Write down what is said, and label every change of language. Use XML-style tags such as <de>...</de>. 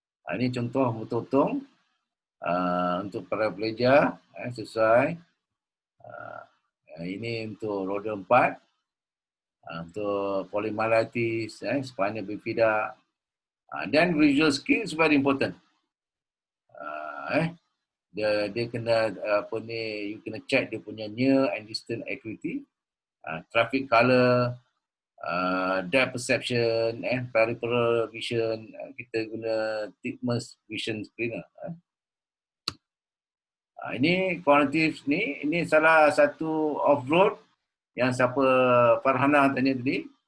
<ms>Ini contoh betul-betul untuk para pelajar sesuai. Ini untuk roda 4, untuk polymyelitis, spina bifida. Dan</ms> <en>visual skills very important.</en> <ms>Dia kena you kena check dia punya</ms> <en>near and distant acuity, traffic color, depth perception, peripheral vision.</en> <ms>Kita guna Titmus vision screener. Ini kognitif ni, ini salah satu off-road yang siapa Farhana tanya tadi.</ms>